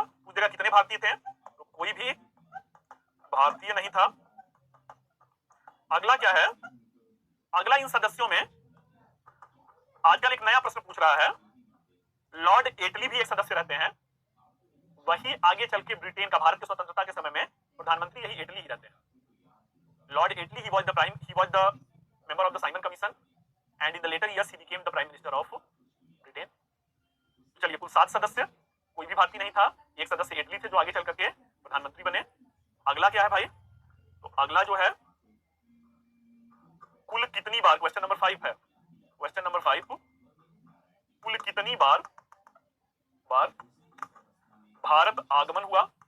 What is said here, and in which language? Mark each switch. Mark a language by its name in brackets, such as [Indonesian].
[Hindi] पूछेगा कितने भारतीय थे? तो कोई भी भारतीय नहीं था। अगला क्या है? अगला इन सदस्यों में आजकल एक नया प्रश्न पूछ रहा है, लॉर्ड एटली भी एक सदस्य रहते हैं। वही आगे चल के ब्रिटेन का, भारत की स्वतंत्रता के समय में प्रधानमंत्री यही एटली ही रहते हैं। [English] Lord Attlee, he was the member of the Simon Commission and in the later years he became the Prime Minister of Britain। [Hindi] चलिए कुल 7 सदस्य, कोई भी भारतीय नहीं था, एक सदस्य एटली थे जो आगे चल करके प्रधानमंत्री बने। अगला क्या है भाई? तो अगला जो है कुल कितनी बार, क्वेश्चन नंबर 5 है। क्वेश्चन नंबर 5, कुल कितनी बार भारत आगमन हुआ?